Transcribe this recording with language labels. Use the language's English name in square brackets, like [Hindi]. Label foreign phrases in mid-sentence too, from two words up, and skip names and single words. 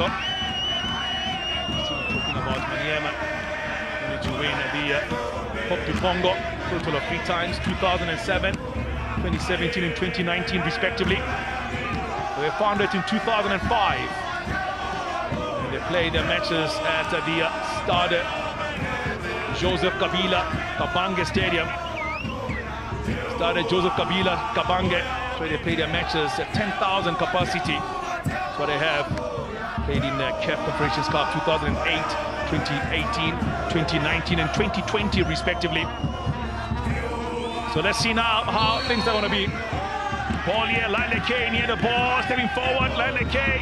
[English] Still talking about Maniema. Managed to win the Coupe du Congo total of 3 times, 2007, 2017 and 2019 respectively. They were founded in 2005. They played their matches at the Stade Joseph Kabila Kabange Stadium. Stade Joseph Kabila Kabange, where they played their matches at 10,000 capacity. That's what they have. Played in the CAF Confederations Cup 2008, 2018, 2019 and 2020 respectively. So let's see now how things are going to be. Ball here, Lyle K near the ball, stepping forward, Lyle K.